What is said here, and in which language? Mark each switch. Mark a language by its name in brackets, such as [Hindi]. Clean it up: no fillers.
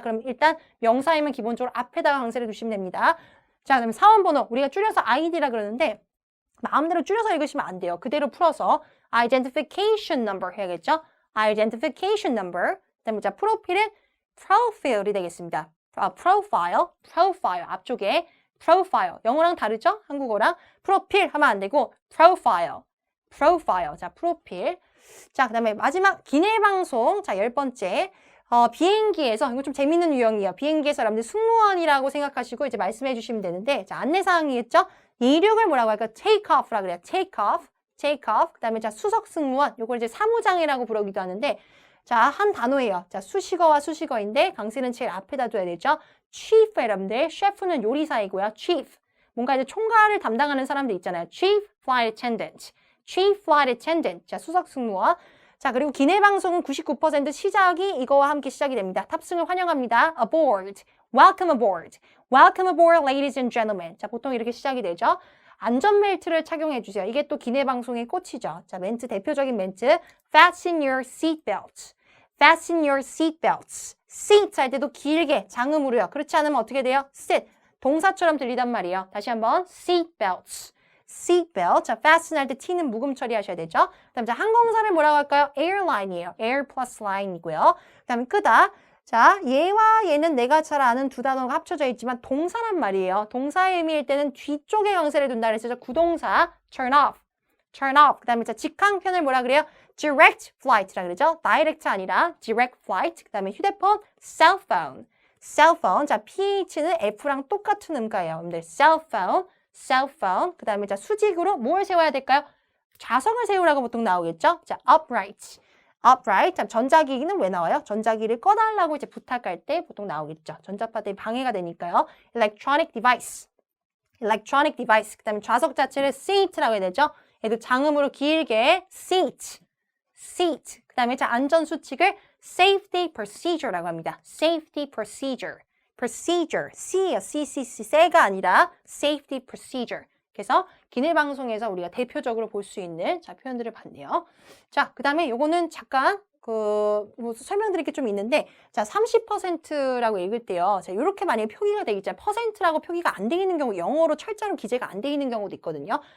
[Korean] 그럼 일단 명사이면 기본적으로 앞에다가 강세를 두시면 됩니다. 자, 그다음에 사원번호. 우리가 줄여서 ID라 그러는데 마음대로 줄여서 읽으시면 안 돼요. 그대로 풀어서 identification number 해야겠죠? [English] identification number. [Korean] 그다음에 자, 프로필은 profile이 되겠습니다. [English] profile, profile 앞쪽에 profile. [Korean] 영어랑 다르죠? 한국어랑 프로필 하면 안 되고 profile, profile. 자, 프로필. 자, 그다음에 마지막 기내 방송. 자, 10번째. 비행기에서 이거 좀 재밌는 유형이에요. 비행기에서 여러분들 승무원이라고 생각하시고 이제 말씀해 주시면 되는데 자, 안내사항이겠죠? 이륙을 뭐라고 할까? take off라 그래요. [English] take off, take off. [Korean] 그다음에 자, 수석 승무원. 요걸 이제 사무장이라고 부르기도 하는데 자, 한 단어예요. 자, 수식어와 수식어인데 강세는 제일 앞에다 둬야 되죠. chief 여러분들. 셰프는 요리사이고요. chief. 뭔가 이제 총괄을 담당하는 사람들 있잖아요. [English] chief flight attendant. chief flight attendant. [Korean] 자, 수석 승무원. 자, 그리고 기내 방송은 99% 시작이 이거와 함께 시작이 됩니다. [English] 탑승을 환영합니다. aboard. welcome aboard. welcome aboard, ladies and gentlemen. [Korean] 자, 보통 이렇게 시작이 되죠. 안전벨트를 착용해 주세요. 이게 또 기내 방송의 꽃이죠. 자, 멘트, 대표적인 멘트. fasten your seatbelts. [English] fasten your seatbelts. [Korean] seat 할 때도 길게 장음으로요. 그렇지 않으면 어떻게 돼요? sit. 동사처럼 들리단 말이에요. 다시 한번 seatbelts. [English] seatbelt. [Korean] 자, fasten 할 때 T는 묵음 처리하셔야 되죠. 그 다음에 자, 항공사를 뭐라고 할까요? airline이에요. [English] air plus line이고요. [Korean] 그 다음에 끄다. 자, 얘와 얘는 내가 잘 아는 두 단어가 합쳐져 있지만 동사란 말이에요. 동사의 의미일 때는 뒤쪽에 강세를 둔다 그랬죠. [English] 구동사 turn off. turn off. [Korean] 그 다음에 자, 직항편을 뭐라 그래요? direct flight라 그러죠. direct 아니라 direct flight. 그 다음에 휴대폰 cell phone. [English] cell phone. [Korean] 자, ph는 f랑 똑같은 음가예요. [English] 여러분들 cell phone, cell phone. [Korean] 그 다음에 자, 수직으로 뭘 세워야 될까요? 좌석을 세우라고 보통 나오겠죠. [English] 자, upright. upright. [Korean] 자, 전자기기는 왜 나와요? 전자기기를 꺼달라고 이제 부탁할 때 보통 나오겠죠. 전자파들이 방해가 되니까요. [English] electronic device. electronic device. [Korean] 그 다음에 좌석 자체를 seat라고 해야 되죠. 얘도 장음으로 길게 seat. seat. 그 다음에 자, 안전수칙을 safety procedure라고 합니다. [English] safety procedure. procedure. C예요. [Korean] C가 아니라 safety procedure. 그래서 기내 방송에서 우리가 대표적으로 볼 수 있는 자, 표현들을 봤네요. 자, 그 다음에 요거는 잠깐 뭐 설명드릴 게 좀 있는데 자, 30%라고 읽을 때요. 자, 요렇게 만약에 표기가 되어 있잖아요. %라고 표기가 안 돼 있는 경우, 영어로 철자로 기재가 안 돼 있는 경우도 있거든요.